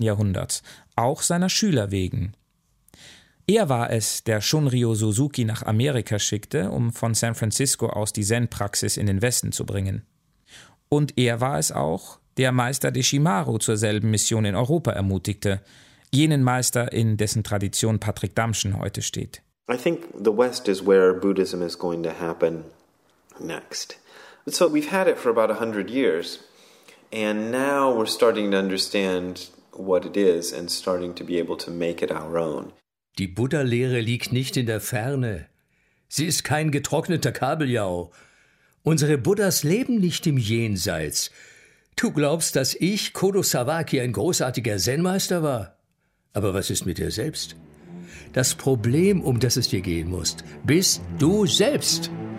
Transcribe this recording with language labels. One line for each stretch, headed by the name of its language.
German: Jahrhunderts, auch seiner Schüler wegen. Er war es, der Shunryu Suzuki nach Amerika schickte, um von San Francisco aus die Zen-Praxis in den Westen zu bringen. Und er war es auch, der Meister Deshimaru zur selben Mission in Europa ermutigte, jenen Meister, in dessen Tradition Patrick Damschen heute steht.
English: I think the West is where Buddhism is going to happen next. So we've had it for about 100 years and now we're starting to understand what it is and starting to be able to make it our own.
German: Die Buddha-Lehre liegt nicht in der Ferne. Sie ist kein getrockneter Kabeljau. Unsere Buddhas leben nicht im Jenseits. Du glaubst, dass ich, Kodo Sawaki, ein großartiger Zen-Meister war? Aber was ist mit dir selbst? Das Problem, um das es dir gehen muss, bist du selbst.